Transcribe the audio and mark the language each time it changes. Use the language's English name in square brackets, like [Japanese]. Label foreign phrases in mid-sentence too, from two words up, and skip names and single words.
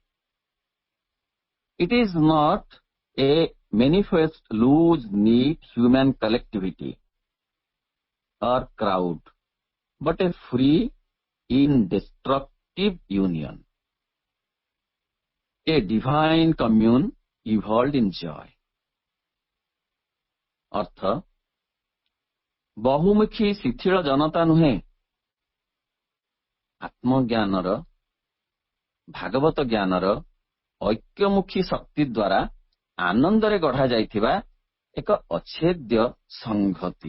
[English] It is not a manifest loose neat human collectivity or crowd, but a free indestructible union, a divine commune evolved in joy. [Odia] ଅର୍ଥ ବହୁମୁଖୀ ଶିଥିଳ ଜନତା ନୁହେଁ, ଆତ୍ମଜ୍ଞାନର ଭାଗବତ ଜ୍ଞାନର ଐକ୍ୟମୁଖୀ ଶକ୍ତି ଦ୍ୱାରା ଆନନ୍ଦରେ ଗଢ଼ା ଯାଇଥିବା ଏକ ଅଚ୍ଛେଦ୍ୟ ସଂହତି।